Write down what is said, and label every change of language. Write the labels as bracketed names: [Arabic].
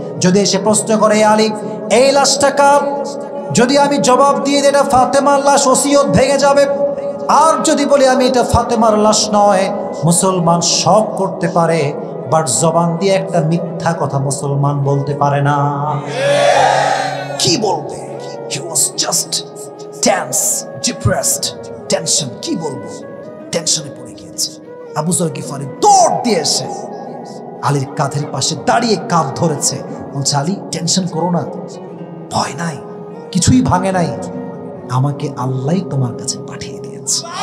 [Bangla] যদি এসে প্রশ্ন করে, আলী এই লাশটা কার? যদি আমি জবাব দিয়ে দিই এটা ফাতেমার লাশ, ওসিয়ত ভেঙে যাবে। আর যদি বলি আমি এটা ফাতেমার লাশ নয়, মুসলমান সব করতে পারে, বাট জবান দিয়ে একটা মিথ্যা কথা মুসলমান বলতে পারে না। কি বলবে? [English] He was just tense, depressed, tension। [Bangla] কি বলবো? টেনশনে পড়ে গিয়েছে। আবু যর গিফারি দৌড় দিয়ে এসে আলীর কাঁধের পাশে দাঁড়িয়ে কাঁধ ধরেছে, বলছে আলী টেনশন করো না, ভয় নাই, কিছুই ভাঙে নাই, আমাকে আল্লাহ তোমার কাছে পাঠিয়ে দিয়েছে।